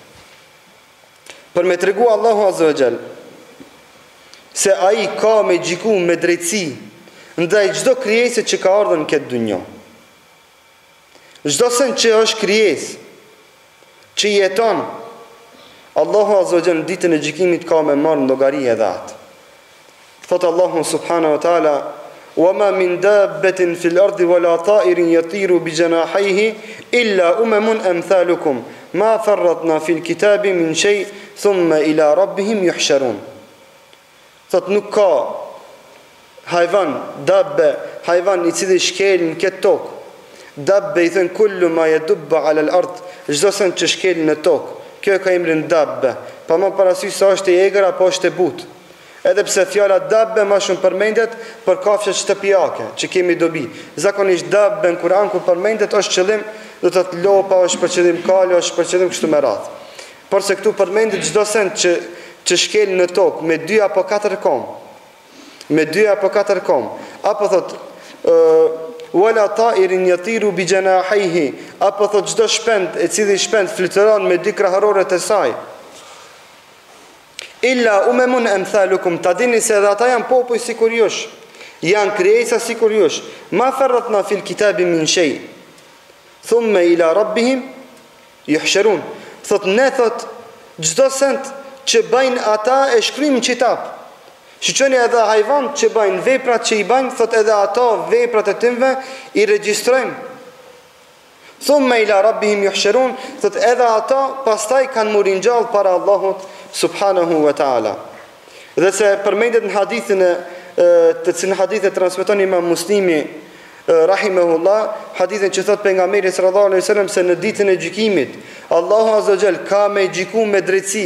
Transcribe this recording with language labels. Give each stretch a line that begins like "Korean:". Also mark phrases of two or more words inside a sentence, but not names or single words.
Albanian: Për me tregu Allahu
Arabic: عز وجل
Albanian: se ai ka me gjiku me drejtësi ndaj çdo krijese që ka ardhur në këtë dunjë. Çdo sen që është krijesë që jeton, Allahu
Arabic: عز وجل
Albanian: në ditën e gjykimit ka me marrë në llogari edhe atë. Thot Allahu
Arabic: سبحانه وتعالى: "وما من دابة في الأرض ولا طائر يطير بجناحيه إلا أمم أمثالكم ما فرطنا في الكتاب من شيء ثم إلى ربهم يحشرون."
Albanian: Thot nuk ka hajvan, dabbe, hajvan i cili shkel në këtë tokë. Dabbe i thënë
Arabic: كل ما يدب على الأرض,
Albanian: çdo sen që shkel në tokë. Kjo ka emrin dabbe. Pa më parasysh sa është e egër apo është e butë. Edhe pse fjala dabbe më shumë përmendet për kafshët shtëpiake, që kemi dobi. Zakonisht dabbe në Kur'an kur përmendet është qëllim, do të thotë lopa, është për qëllim kalo, është për qëllim kështu me radhë. Por se këtu përmendet çdo sen që shkel në tokë me 2 apo 4 kom. Me 2 apo 4 kom. Apo thot
Arabic: ولا طائر يطير بجناحيه,
Albanian: apo thot çdo shpend e cili shpend fluturon me 2 krahëroret e saj.
Arabic: إلا أمم أمثالكم,
Albanian: ta dini se edhe ata janë popull sikur jush, janë krijesa sikur jush.
Arabic: ما فرطنا في الكتاب من شيء ثم إلى ربهم يحشرون.
Albanian: Thot ne thot çdo sent që bëjnë ata e shkrim në kitab. Shiqoni edhe hajvan që bëjnë veprat që i bëjnë, thot edhe ato veprat e tyre i regjistrojmë.
Arabic: ثم إلى ربهم يحشرون,
Albanian: thot edhe ata pastaj kanë më ringjall para Allahut
Arabic: سبحانه وتعالى.
Albanian: Dhe se përmendet në hadithin të cilin hadith e transmeton Imam Muslimi rahimahullah, hadithin që thot pejgamberi
Arabic: صلى الله عليه وسلم
Albanian: se në ditën e gjykimit Allahu
Arabic: عز وجل
Albanian: ka me gjiku me drejtësi.